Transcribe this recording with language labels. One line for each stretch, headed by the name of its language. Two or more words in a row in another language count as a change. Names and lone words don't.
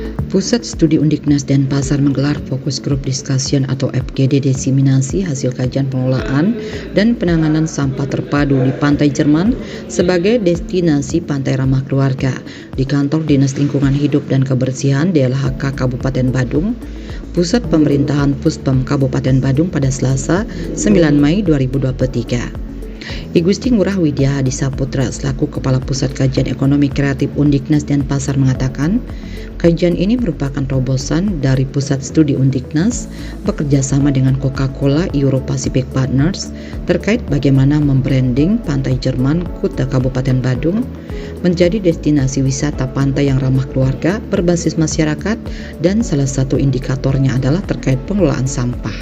Indonesian: Pusat Studi Undiknas Denpasar menggelar
English: Fokus Group Discussion
Indonesian: atau FGD diseminasi hasil kajian pengelolaan dan penanganan sampah terpadu di Pantai Jerman sebagai destinasi pantai ramah keluarga di Kantor Dinas Lingkungan Hidup dan Kebersihan DLHK Kabupaten Badung, Pusat Pemerintahan Puspem Kabupaten Badung pada Selasa 9 Mei 2023. I Gusti Ngurah Widya Hadi Saputra selaku Kepala Pusat Kajian Ekonomi Kreatif Undiknas Denpasar mengatakan, kajian ini merupakan terobosan dari Pusat Studi Undiknas bekerja sama dengan Coca-Cola Euro Pacific Partners terkait bagaimana membranding Pantai Jerman Kuta Kabupaten Badung menjadi destinasi wisata pantai yang ramah keluarga berbasis masyarakat, dan salah satu indikatornya adalah terkait pengelolaan sampah.